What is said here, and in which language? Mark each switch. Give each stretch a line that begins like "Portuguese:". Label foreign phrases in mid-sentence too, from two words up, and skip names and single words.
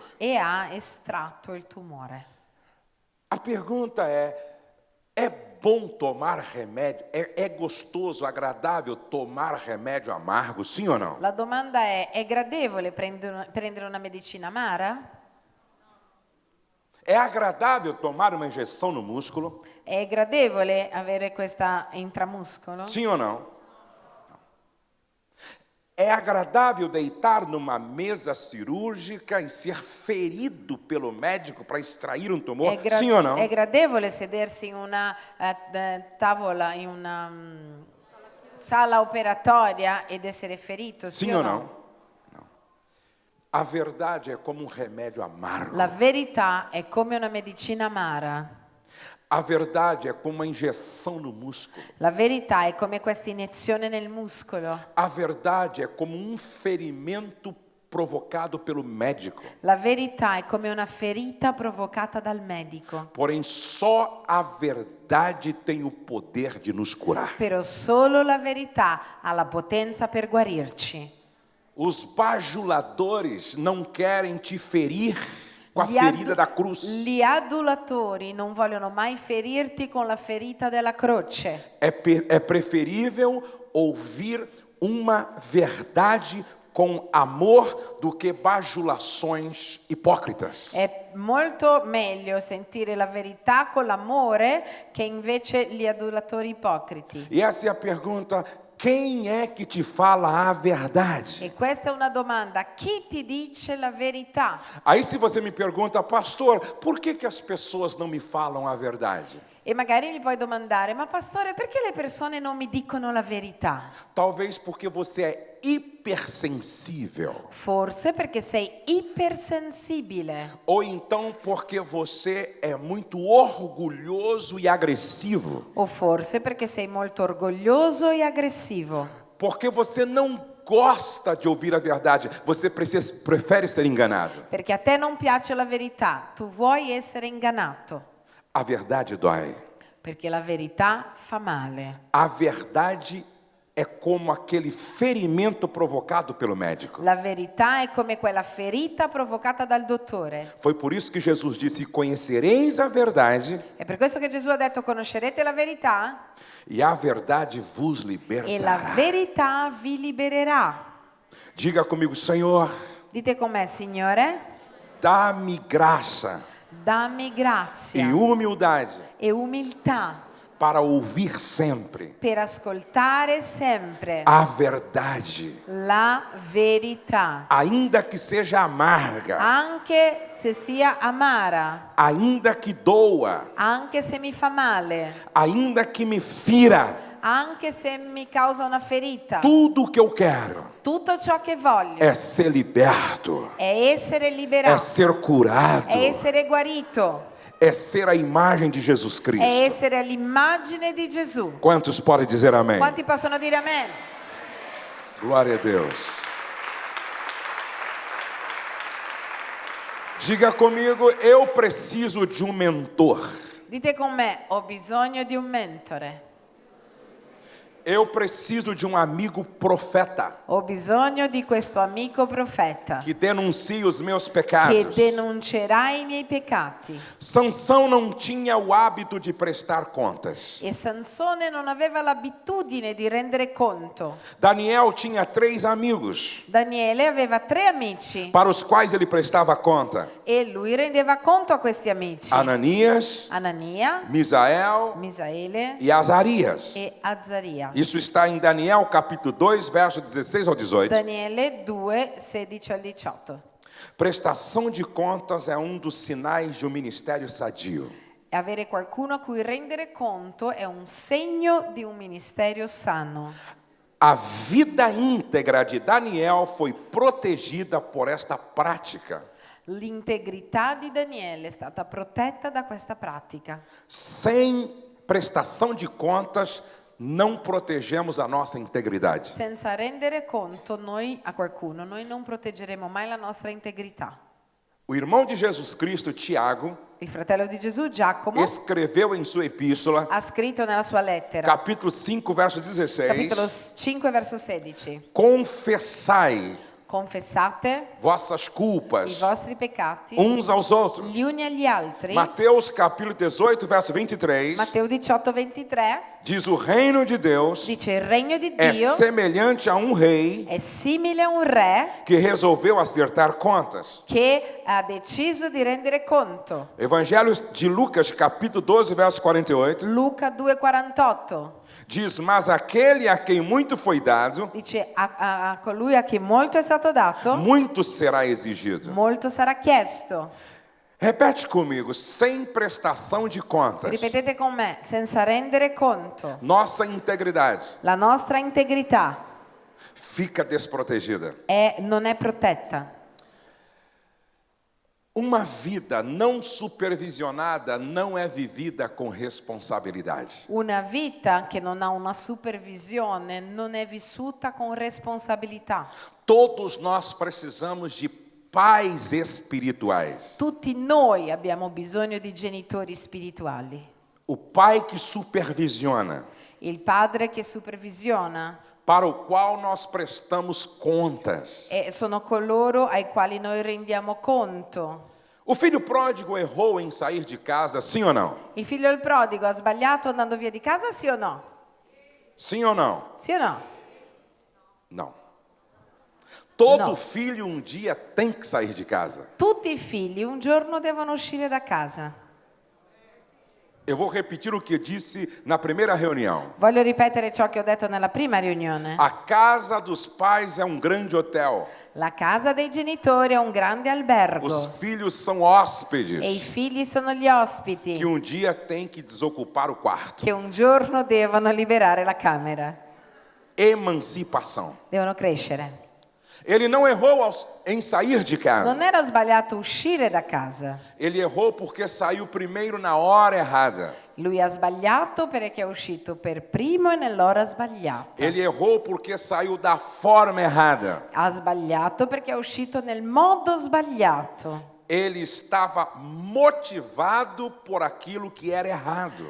Italian: e ha estratto il tumore.
Portuguese: A pergunta é bom tomar remédio? É gostoso, agradável tomar remédio amargo, sim ou não?
Italian: La domanda è gradevole prendere una medicina amara?
Portuguese: É agradável tomar uma injeção no músculo,
Italian: È gradevole avere questa intramuscolo?
Portuguese: sim ou não? É agradável deitar numa mesa cirúrgica e ser ferido pelo médico para extrair um tumor, sim ou não?
Italian: È gradevole sedersi in una tavola, in una sala operatoria ed essere ferito?
Portuguese: Sim ou não? Não. A verdade é como um remédio amargo.
Italian: La verità è come una medicina amara.
Portuguese: A verdade é como uma injeção no músculo.
Italian: La verità è come questa iniezione nel muscolo.
Portuguese: A verdade é como um ferimento provocado pelo médico.
Italian: La verità è come una ferita provocata dal medico.
Portuguese: Porém, só a verdade tem o poder de nos curar.
Italian: Però solo la verità ha la potenza per guarirci.
Portuguese: Os bajuladores não querem te ferir com a ferida da cruz.
Italian: Gli adulatori non vogliono mai ferirti con la ferita della croce.
Portuguese: É preferível ouvir uma verdade com amor do que bajulações hipócritas.
Italian: È molto meglio sentire la verità con l'amore che invece gli adulatori ipocriti.
Portuguese: E essa é a pergunta: quem é que te fala a verdade?
Italian: E questa è una domanda: chi ti dice la verità?
Portuguese: Aí se você me pergunta: pastor, por que as pessoas não me falam a verdade?
Italian: E magari mi puoi domandare: ma pastore, perché le persone non mi dicono la verità?
Portuguese: Talvez porque você é hipersensível.
Italian: Forse perché sei ipersensibile.
Portuguese: Ou então porque você é muito orgulhoso e agressivo.
Italian: O forse perché sei molto orgoglioso e aggressivo.
Portuguese: Porque você não gosta de ouvir a verdade, você prefere ser enganado.
Italian: Perché a te non piace la verità, tu vuoi essere ingannato.
Portuguese: A verdade dói.
Italian: Perché la verità fa male.
Portuguese: A verdade é como aquele ferimento provocado pelo médico.
Italian: La verità è come quella ferita provocata dal dottore.
Portuguese: Foi por isso que Jesus disse: conhecereis a verdade,
Italian: È per questo che Gesù ha detto: conoscerete la verità
Portuguese: e a verdade vos
Italian: e la
Portuguese: libertará.
Italian: verità vi libererà.
Portuguese: Diga comigo: Senhor,
Italian: Dite con me: Signore,
Portuguese: dá-me graça
Italian: dammi grazia
Portuguese: e humildade
Italian: e umiltà
Portuguese: para ouvir sempre
Italian: per ascoltare sempre
Portuguese: a verdade,
Italian: la verità,
Portuguese: ainda que seja amarga,
Italian: anche se sia amara,
Portuguese: ainda que doa,
Italian: anche se mi fa male,
Portuguese: ainda que me fira.
Italian: anche se mi causa una ferita.
Portuguese: Tudo que eu quero
Italian: Tutto ciò che voglio
Portuguese: é ser liberto,
Italian: è essere
Portuguese: é
Italian: liberato,
Portuguese: ser curado,
Italian: è essere guarito,
Portuguese: é ser a imagem de Jesus
Italian: è
Portuguese: Cristo.
Italian: essere l'immagine di Gesù.
Portuguese: Quantos podem dizer amém?
Italian: Quanti possono dire amen?
Portuguese: Glória a Deus. Diga comigo, eu preciso de um mentor.
Italian: Dite con me, ho bisogno di un mentore.
Portuguese: Eu preciso de um amigo profeta
Italian: Ho bisogno di questo amico profeta
Portuguese: que denuncie os meus
Italian: che
Portuguese: pecados.
Italian: denuncerà i miei peccati.
Portuguese: Sansão não tinha o hábito de prestar contas.
Italian: E Sansone non aveva l'abitudine di rendere conto.
Portuguese: Daniel tinha 3 amigos
Italian: Daniele aveva 3 amici
Portuguese: para os quais ele prestava conta:
Italian: e lui rendeva conto a questi amici.
Portuguese: Ananias,
Italian: Anania,
Portuguese: Misael
Italian: Misaele
Portuguese: e Azarias.
Italian: e Azzaria.
Portuguese: Isso está em Daniel capítulo 2, verso 16 ao 18.
Italian: Daniele 2, 16 al 18.
Portuguese: Prestação de contas é um dos sinais de um ministério sadio.
Italian: E avere qualcuno a cui rendere conto è un segno di un ministero sano.
Portuguese: A vida íntegra de Daniel foi protegida por esta prática.
Italian: L'integrità di Daniele è stata protetta da questa pratica.
Portuguese: Sem prestação de contas, não protegemos a nossa integridade.
Italian: Senza rendere conto a qualcuno, noi non proteggeremo mai la nostra integrità.
Portuguese: O irmão de Jesus Cristo, Tiago,
Italian: Il fratello di Gesù, Giacomo,
Portuguese: escreveu em sua epístola,
Italian: ha scritto nella sua lettera,
Portuguese: capítulo 5, verso 16,
Italian: capitolo 5, verso 16,
Portuguese: confessai
Italian: confessate
Portuguese: vossas
Italian: i
Portuguese: culpas
Italian: vostri peccati
Portuguese: uns aos outros.
Italian: gli uni agli altri.
Portuguese: Mateus capítulo 18, verso 23,
Italian: Matteo 18, 23
Portuguese: diz: o reino de Deus
Italian: dice il regno di
Portuguese: é
Italian: Dio
Portuguese: semelhante a um rei
Italian: è simile a un re
Portuguese: que resolveu acertar contas.
Italian: che ha deciso di rendere conto.
Portuguese: Evangelho de Lucas, capítulo 12, verso 48,
Italian: Luca 2,48
Portuguese: diz: mas aquele a quem muito foi dado,
Italian: dice a colui a chi molto è stato dato,
Portuguese: muito será exigido.
Italian: molto sarà chiesto.
Portuguese: Repete comigo: sem prestação de contas,
Italian: Ripetete con me, senza rendere conto,
Portuguese: nossa integridade
Italian: la nostra integrità
Portuguese: fica desprotegida.
Italian: non è protetta.
Portuguese: Uma vida não supervisionada não é vivida com responsabilidade.
Italian: Una vita che non ha una supervisione non è vissuta con responsabilità.
Portuguese: Todos nós precisamos de pais espirituais.
Italian: Tutti noi abbiamo bisogno di genitori spirituali.
Portuguese: O pai que supervisiona,
Italian: Il padre che supervisiona
Portuguese: para o qual nós prestamos contas.
Italian: e sono coloro ai quali noi rendiamo conto.
Portuguese: O filho pródigo errou em sair de casa, sim ou não?
Italian: Il figlio del prodigo ha sbagliato andando via di casa, sì o no?
Portuguese: Sim ou não?
Italian: Sì o no?
Portuguese: Não. Todo Não. filho um dia tem que sair de casa.
Italian: Tutti i figli un giorno devono uscire da casa.
Portuguese: Eu vou repetir o que disse na primeira reunião.
Italian: Voglio ripetere ciò che ho detto nella prima riunione.
Portuguese: A casa dos pais é um grande hotel.
Italian: La casa dei genitori è un grande albergo
Portuguese: Os filhos são hóspedes
Italian: e i figli sono gli ospiti
Portuguese: que um dia têm que desocupar o quarto.
Italian: che un giorno devono liberare la camera,
Portuguese: Emancipação.
Italian: devono crescere.
Portuguese: Ele não errou em sair de casa.
Italian: Non era sbagliato uscire da casa.
Portuguese: Ele errou porque saiu primeiro na hora errada.
Italian: Lui ha sbagliato perché è uscito per primo e nell'ora sbagliata.
Portuguese: Ele errou porque saiu da forma errada.
Italian: Ha sbagliato perché è uscito nel modo sbagliato.
Portuguese: Ele estava motivado por aquilo que era errado.